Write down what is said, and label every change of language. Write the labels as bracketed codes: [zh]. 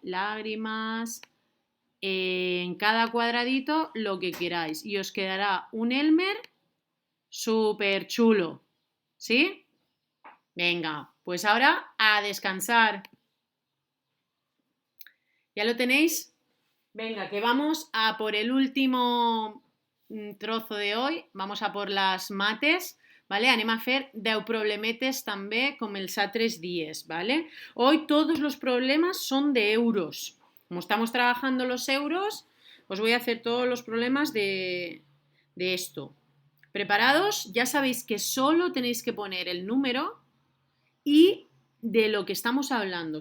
[es] Lágrimas, en cada cuadradito lo que queráis y os quedará un Elmer súper chulo, ¿sí? Venga, pues ahora a descansar. ¿Ya lo tenéis? Venga, que vamos a por el último trozo de hoy, vamos a por las mates, ¿vale? [ca] Anem a fer 10 problemetes també com els altres dies, ¿vale? [es] Hoy todos los problemas son de euros. Como estamos trabajando los euros, os voy a hacer todos los problemas de esto. ¿Preparados? Ya sabéis que solo tenéis que poner el número y de lo que estamos hablando.